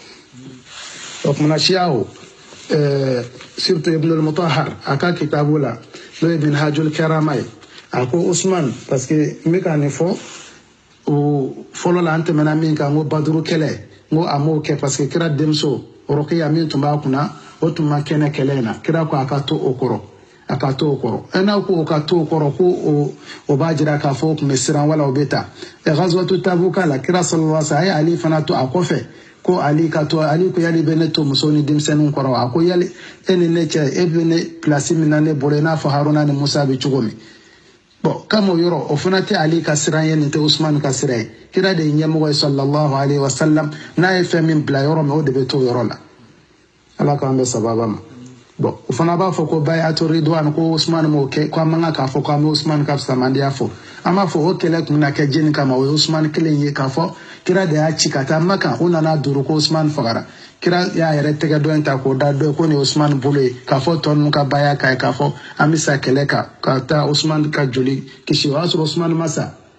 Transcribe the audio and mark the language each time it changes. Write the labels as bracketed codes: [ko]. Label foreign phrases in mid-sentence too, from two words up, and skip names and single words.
[bm] o kumana siyaw surtout Ibn al-Mutahhar a ka kitabu la n'o ye Minhajul Karama ye a ko Usman [fr] parce que [bm] n bɛ ka nin fɔ o fɔlɔ la an tɛmɛna min kan n ko Baduru kɛlɛ n ko a m'o kɛ [fr] parce que [bm] kira denmuso Ruqiya min tun b'a kunna o tun ma kɛnɛ kɛlɛ in na kira ko a ka to o kɔrɔ a ka to o kɔrɔ n'aw ko o ka to o kɔrɔ ko o b'a jira k'a fɔ o tun bɛ siran wala o bɛ taa Ghazwatu Tabuka la kira [ar] صلى الله عليه وسلم [bm] a ye Ali fana to a kɔfɛ ko Ali ka to Ali ko yali bɛ ne to muso ni denmisɛnninw kɔrɔ a ko yali e ni ne cɛ e bɛ ne place min na ne bolo i n'a fɔ Haruna ni Musa bɛ cogo min bon kamo yɔrɔ o fana tɛ Ali ka siran ye nin tɛ Usman ka siran ye kira de ye ɲɛmɔgɔ ye [ar] صلى الله عليه وسلم [bm] n'a ye fɛn min bila yɔrɔ min o de bɛ to yɔrɔ la Ala k'an bɛ sababa ma bon o fana b'a fɔ ko bayatu ridwan ko Usman m'o kɛ ko an man kan k'a fɔ k'an bɛ Usman ka fusamaadiya fɔ an b'a fɔ o kɛlɛ tun bɛna kɛ jeni kama o ye Usman kelen ye k'a fɔ kira de y'a ci ka taa Makan o nana duuru ko Usman fagara kira y'a yɛrɛ tɛgɛ dɔ in ta k'o da dɔ ye ko nin ye Usman bolo ye k'a fɔ tɔ ninnu ka baya k'a ye k'a fɔ an bɛ sa kɛlɛ kan ka taa Usman ka joli kisi o y'a sɔrɔ Usman ma sa